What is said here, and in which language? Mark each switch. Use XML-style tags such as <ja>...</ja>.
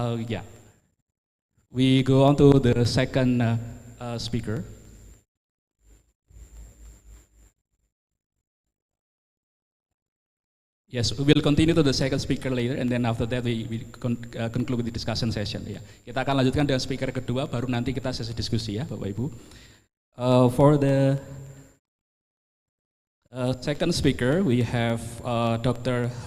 <en>Yeah. We go on to the second speaker. Yes, we will continue to the second speaker later, and then after that we conclude the discussion session.</en> <id>Ya, kita akan lanjutkan dengan speaker kedua, baru nanti kita sesi diskusi ya, Bapak Ibu.</id> <en>For the second speaker, we have Dr.</en>